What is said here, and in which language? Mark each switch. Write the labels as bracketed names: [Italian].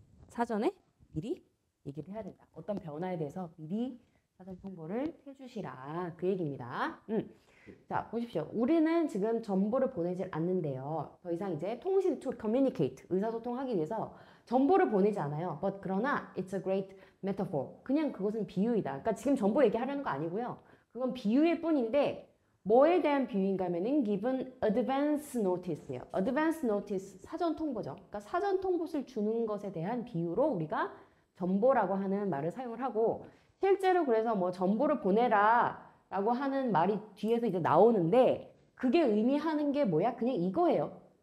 [Korean] 사전에 미리 얘기를 해야 된다. 어떤 변화에 대해서 미리 사전 통보를 해주시라. 그 얘기입니다. 자, 보십시오. 우리는 지금 정보를 보내질 않는데요. 더 이상 이제 통신, [English] to communicate, [Korean] 의사소통하기 위해서 정보를 보내지 않아요. [English] But [Korean] 그러나 [English] it's a great metaphor. [Korean] 그냥 그것은 비유이다. 그러니까 지금 정보 얘기하려는 거 아니고요. 그건 비유일 뿐인데 뭐에 대한 비유인가 하면은 [English] given advance notice [Korean] 예요. [English] advance notice, [Korean] 사전 통보죠. 그러니까 사전 통보를 주는 것에 대한 비유로 우리가 정보라고 하는 말을 사용을 하고 실제로 그래서 뭐 정보를 보내라 라고 하는 말이 뒤에서 이제 나오는데 그게 의미하는 게 뭐야? 그냥 이거예요.